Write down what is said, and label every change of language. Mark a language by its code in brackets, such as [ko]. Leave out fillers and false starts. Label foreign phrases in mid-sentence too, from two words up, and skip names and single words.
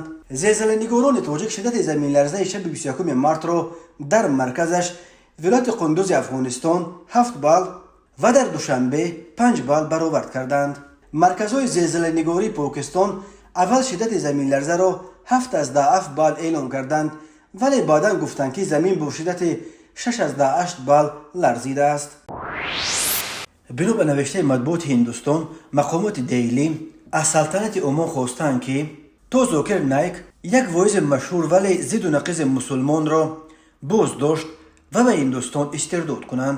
[tg] зилзаленигорони тоҷик шиддати заминларзаи шаби 21 мартро дар марказаш вилояти қундузи Афғонистон 7 балл ва дар душанбе 5 балл баровард карданд. марказҳои зилзаленигории покистон аввал шиддати заминларзаро 7 балл эълон карданд [fa] ولی بعدا گفتند که زمین با شدت 6.8 بال لرزیده است. بنا به نوشته مطبوعات هندوستان، مقامات دیلی از سلطنت عمان خواستند که تا ذاکر نایک، یک واعظ مشهور ولی ضد و نقیض مسلمان را بازداشت و به هندوستان استرداد کنند.